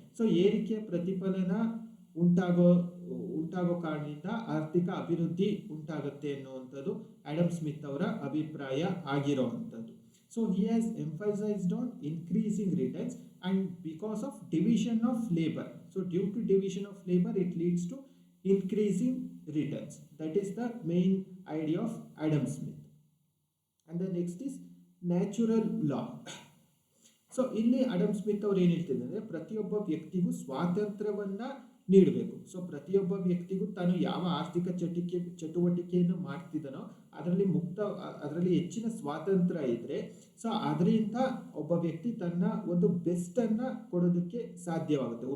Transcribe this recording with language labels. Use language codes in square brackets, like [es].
[kn] So ಏರಿಕೆಯ ಪ್ರತಿಫಲನ ಉಂಟಾಗೋ ಕಾರಣದಿಂದ ಆರ್ಥಿಕ ಅಭಿವೃದ್ಧಿ ಉಂಟಾಗುತ್ತೆ ಅನ್ನುವಂಥದ್ದು ಆಡಮ್ ಸ್ಮಿತ್ ಅವರ ಅಭಿಪ್ರಾಯ ಆಗಿರುವಂಥದ್ದು. [en] So he has emphasised on increasing returns and because of division of labour. So due to division of labour it leads to increasing returns. That is the main idea of Adam Smith. And the next is natural law. [kn] So ಇಲ್ಲಿ Adam Smith ಅವ್ರು ಏನು ಹೇಳ್ತಿದ್ದಾರೆ, ಪ್ರತಿಯೊಬ್ಬ ವ್ಯಕ್ತಿಗೂ ಸ್ವಾತಂತ್ರ್ಯವನ್ನ ನೀಡಬೇಕು. So ಪ್ರತಿಯೊಬ್ಬ ವ್ಯಕ್ತಿಗೂ ತಾನು ಯಾವ ಆರ್ಥಿಕ ಚಟುವಟಿಕೆಯನ್ನು ಮಾಡ್ತಿದ್ದಾನೋ ಅದರಲ್ಲಿ ಹೆಚ್ಚಿನ ಸ್ವಾತಂತ್ರ್ಯ ಇದ್ರೆ ಸೊ ಅದರಿಂದ ಒಬ್ಬ ವ್ಯಕ್ತಿ ತನ್ನ ಒಂದು ಬೆಸ್ಟ್ ಅನ್ನ ಕೊಡೋದಕ್ಕೆ ಸಾಧ್ಯವಾಗುತ್ತೆ.